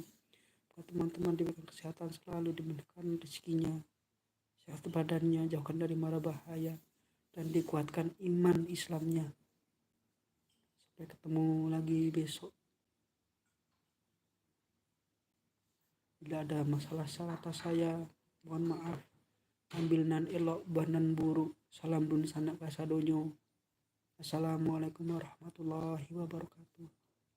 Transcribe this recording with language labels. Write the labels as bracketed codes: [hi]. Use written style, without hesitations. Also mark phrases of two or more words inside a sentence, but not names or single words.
[id] Buat teman-teman diberikan kesehatan selalu, diberikan rezekinya, sehat badannya, jauhkan dari mara bahaya, dan dikuatkan iman Islamnya. Sampai ketemu lagi besok. Bila ada masalah salah atas saya, mohon maaf. [min] Ambil nan elok banan buruk. Salam dun sanak kasadonyo. [ar] السلام عليكم ورحمة الله وبركاته.